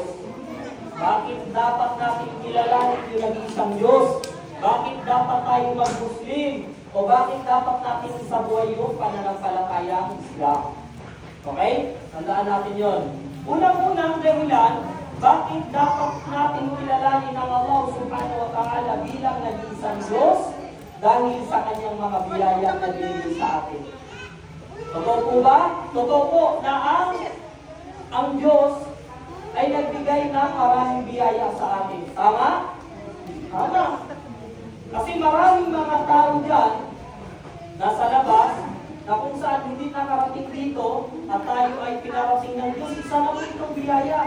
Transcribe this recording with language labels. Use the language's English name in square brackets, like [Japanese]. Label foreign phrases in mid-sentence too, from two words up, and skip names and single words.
[Filipino] Bakit dapat natin kilalanin yung nag-iisang Diyos? Bakit dapat tayo mag-Muslim? O bakit dapat natin isabuhay yung pananampalatayang Islam? Okay? Tandaan natin yon. Unang-unang dahilan, bakit dapat natin kilalanin ang Allah [Arabic] سبحانه وتعالى [Filipino] bilang nag-iisang Diyos dahil sa kanyang mga biyaya na binigay sa atin. Totoo po ba? Totoo po na ang Diyos ay nagbigay ng maraming biyaya sa atin. Tama? Tama. Kasi maraming mga tao dyan nasa labas na kung saan hindi nakarating dito at tayo ay pinarating ng Diyos, isa na po itong biyaya.